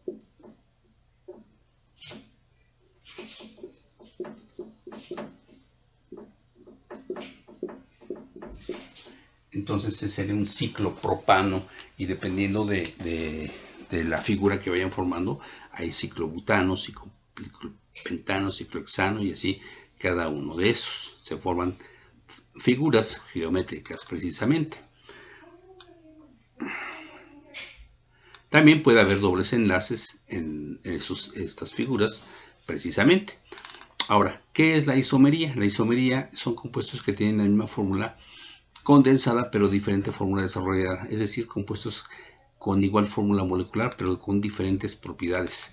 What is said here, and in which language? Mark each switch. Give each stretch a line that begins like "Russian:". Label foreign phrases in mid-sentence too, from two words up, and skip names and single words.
Spanish: Entonces ese sería un ciclopropano, y dependiendo de la figura que vayan formando, hay ciclobutano, ciclopentano, ciclohexano, y así cada uno de esos. Se forman figuras geométricas precisamente. También puede haber dobles enlaces en estas figuras precisamente. Ahora, ¿qué es la isomería? La isomería son compuestos que tienen la misma fórmula condensada pero diferente fórmula desarrollada, es decir, compuestos con igual fórmula molecular pero con diferentes propiedades.